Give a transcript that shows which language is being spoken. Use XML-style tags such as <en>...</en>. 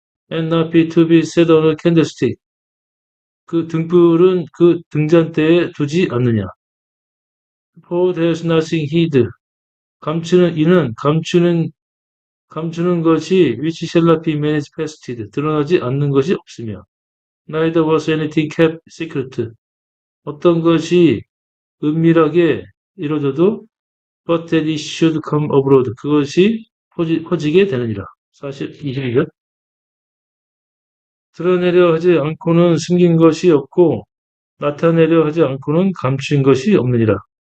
<en>and not be to be set on a candlestick.</en> <ko>그 등불은 그 등잔대에 두지 않느냐.</ko> <en>For there's nothing hid.</en> <ko>감추는 것이</ko> <en>which shall not be manifested.</en> <ko>드러나지 않는 것이 없으며.</ko> <en>Neither was anything kept secret.</en> <ko>어떤 것이 은밀하게 이루어져도</ko> <en>but that it should come abroad.</en> <ko>그것이 퍼지게 되느니라. 사실 22절. 드러내려 하지 않고는 숨긴 것이 없고 나타내려 하지 않고는 감춘 것이 없느니라.</ko>